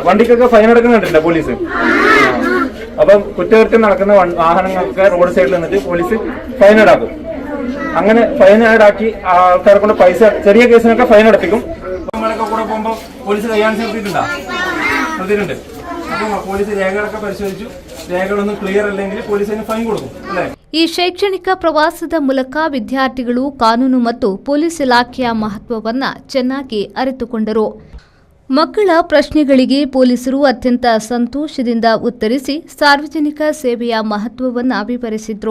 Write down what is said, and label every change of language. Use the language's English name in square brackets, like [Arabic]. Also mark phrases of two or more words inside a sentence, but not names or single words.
[Malayalam] വണ്ടിക്കൊക്കെ ഫൈൻ അടക്കുന്നുണ്ടല്ലോ പോലീസ്. അപ്പം കുറ്റകൃത്യം നടക്കുന്ന വാഹനങ്ങൾക്ക് റോഡ് സൈഡിൽ നിന്നിട്ട് പോലീസ് ഫൈൻ ഈടാക്കും. അങ്ങനെ ഫൈൻ ഈടാക്കി ആൾക്കാരെ കൊണ്ട് പൈസ, ചെറിയ കേസിനൊക്കെ ഫൈൻ അടപ്പിക്കും. നമ്മളൊക്കെ കൂടെ പോകുമ്പോൾ പോലീസ് കൈകാണിച്ച് നിർത്തിയിട്ടുണ്ട്. അപ്പം പോലീസ് രേഖകളൊക്കെ പരിശോധിച്ചു. രേഖകളൊന്നും ക്ലിയർ അല്ലെങ്കിൽ പോലീസിന് ಫೈನ್ കൊടുക്കും, ಅല്ലേ? [Kannada] ಈ ಶೈಕ್ಷಣಿಕ ಪ್ರವಾಸದ ಮೂಲಕ ವಿದ್ಯಾರ್ಥಿಗಳು ಕಾನೂನು ಮತ್ತು ಪೊಲೀಸ್ ಇಲಾಖೆಯ ಮಹತ್ವವನ್ನು ಚೆನ್ನಾಗಿ ಅರಿತುಕೊಂಡರು. ಮಕ್ಕಳ ಪ್ರಶ್ನೆಗಳಿಗೆ ಪೊಲೀಸರು ಅತ್ಯಂತ ಸಂತೋಷದಿಂದ ಉತ್ತರಿಸಿ ಸಾರ್ವಜನಿಕ ಸೇವೆಯ ಮಹತ್ವವನ್ನು ವಿವರಿಸಿದ್ರು.